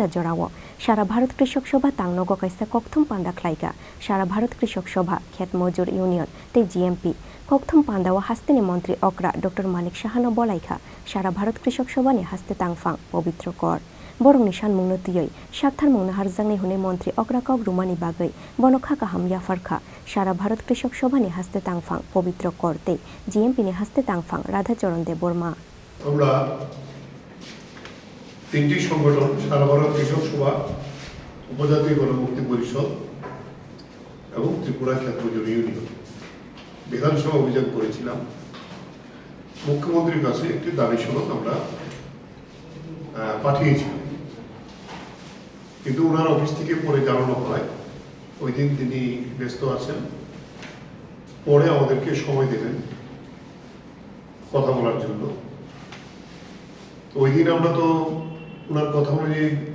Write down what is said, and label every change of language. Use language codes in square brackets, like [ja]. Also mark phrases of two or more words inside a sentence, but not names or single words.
[trp] जरावो सारा भारत कृषक सभा तांगनगो कैसा कोक्थम पांदा ख्लाइगा सारा भारत कृषक सभा खेत मजूर यूनियन ते GMP कोक्थम पांदाओ हास्तेनि मंत्री अग्रा डॉ.मानिक साहानो बलाइखा सारा भारत कृषक सभानि हास्ते तांगफां पवित्र कर बरगनि सानमुंनो तुयै साक्थार मुंनो हारजांनि हुने मंत्री अग्रा कग्रुमानि बागै बनखा गाहाम याफारखा सारा भारत कृषक सभानि हास्ते तांगफां पवित्र करते GMP नि हास्ते तांगफां राधाचरण देव बर्मा [bn] আমরা তিনটি সংগঠন সারা ভারত কৃষক সভা উপজাতীয় গণমুক্তি পরিষদ এবং ত্রিপুরা ক্ষেত মজুর ইউনিয়ন বিধানসভা অভিযান করেছিলাম মুখ্যমন্ত্রীর কাছে একটি দাবি সনদ আমরা পাঠিয়েছিলাম কিন্তু ওনার অফিস থেকে পরে জানানো হয় ওই দিন তিনি ব্যস্ত আছেন পরে আমাদেরকে সময় দেবেন কথা বলার জন্য ওই দিন আমরা তো ওনার কথা অনুযায়ী